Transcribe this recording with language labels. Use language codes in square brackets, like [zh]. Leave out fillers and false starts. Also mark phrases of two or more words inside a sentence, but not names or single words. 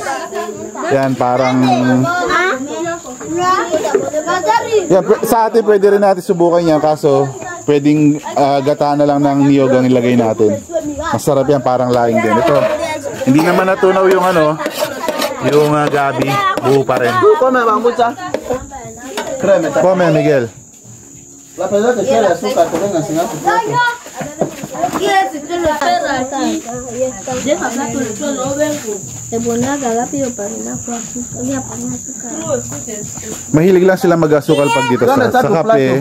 [tl] Yan, parang yan, sa atin pwede rin natin subukan yan, kaso pwedeng gata na lang ng niyog ang ilagay natin. Masarap yan, parang laing din. Ito, hindi naman natunaw yung ano, yung gabi, buo pa rin. [es] Come, bambucha. Créeme. Come, Miguel. La persona que quiere azúcar, que venga sin azúcar. [tl] Mahilig lang sila mag-asukal pag dito sa kape.